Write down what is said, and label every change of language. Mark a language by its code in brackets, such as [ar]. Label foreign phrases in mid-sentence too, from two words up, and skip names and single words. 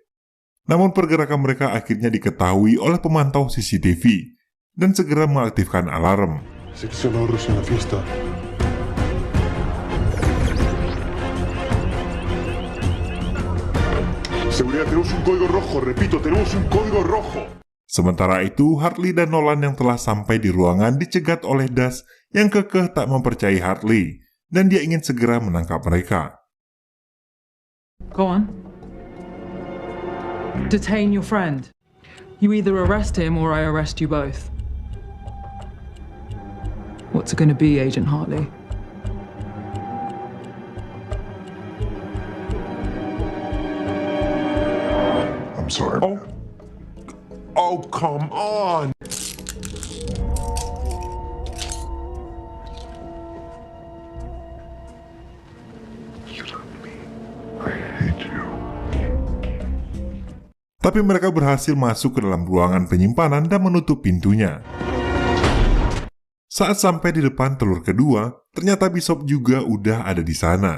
[id] Namun pergerakan mereka akhirnya diketahui oleh pemantau CCTV dan segera mengaktifkan alarm. [es] Seccionados en la fiesta. Seguridad, tenemos un código rojo. Repito, tenemos un código rojo. Sementara itu, Hartley dan Nolan yang telah sampai di ruangan dicegat oleh Das yang kekeh tak mempercayai Hartley, dan dia ingin segera menangkap mereka. [en] Go on. Detain your friend. You either arrest him or I arrest you both. What's it going to be, Agent Hartley? I'm sorry. Oh, come on! You love me. I hate you. [id] Tapi mereka berhasil masuk ke dalam ruangan penyimpanan dan menutup pintunya. Saat sampai di depan telur kedua, ternyata Bishop juga udah ada di sana.